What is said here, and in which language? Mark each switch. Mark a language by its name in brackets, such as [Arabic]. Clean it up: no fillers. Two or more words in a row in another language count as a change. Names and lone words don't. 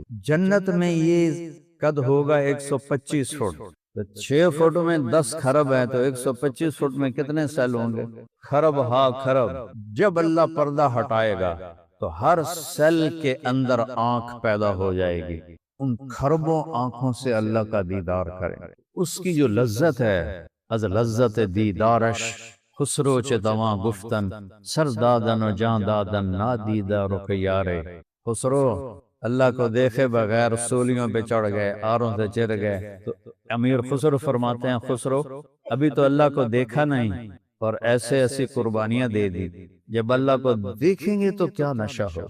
[Urdu] جنت میں یہ قد ہوگا 125 فٹ، تو 6 فٹ میں 10 کھرب ہے تو 125 فٹ میں کتنے سیل ہوں گے؟ کھرب ہا کھرب۔ جب اللہ پردہ ہٹائے گا تو ہر سیل کے اندر آنکھ پیدا ہو جائے گی، ان کھربوں آنکھوں سے اللہ کا دیدار کریں، اس کی جو لذت ہے، [Persian] از لذت دیدارش خسرو چے دواں گفتن، سر دادن و جان دادن نا دیدہ رخ یارے۔ [Urdu] خسرو اللہ کو دیکھے بغیر سولیوں پہ چڑھ گئے، آروں سے چر گئے، تو امیر خسرو فرماتے ہیں خسرو ابھی تو اللہ کو دیکھا نہیں اور ایسی قربانیاں دے دی، جب اللہ کو دیکھیں گے تو کیا نشہ ہو۔